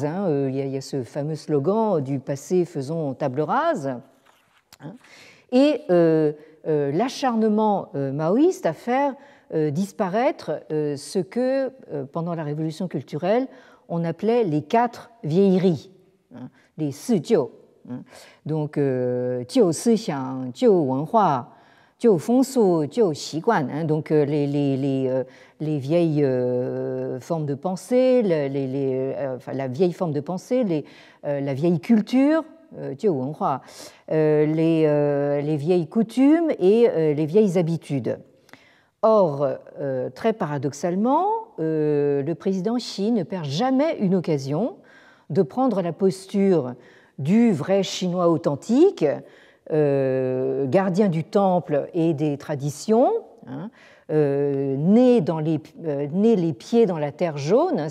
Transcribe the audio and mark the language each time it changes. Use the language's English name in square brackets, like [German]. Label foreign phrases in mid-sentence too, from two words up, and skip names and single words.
[French] Il y a ce fameux slogan du passé faisons table rase. Et l'acharnement maoïste à faire disparaître ce que, pendant la révolution culturelle, on appelait les 4 vieilleries, les 4 jiu. Donc, [Chinese] 旧思想、旧文化、旧风俗、旧习惯, [French] donc les vieilles formes de pensée, la vieille forme de pensée, la vieille culture, [Chinese] 旧文化, [French] les vieilles coutumes et les vieilles habitudes. Or, très paradoxalement, le président Xi ne perd jamais une occasion de prendre la posture du vrai chinois authentique, gardien du temple et des traditions, né les pieds dans la terre jaune.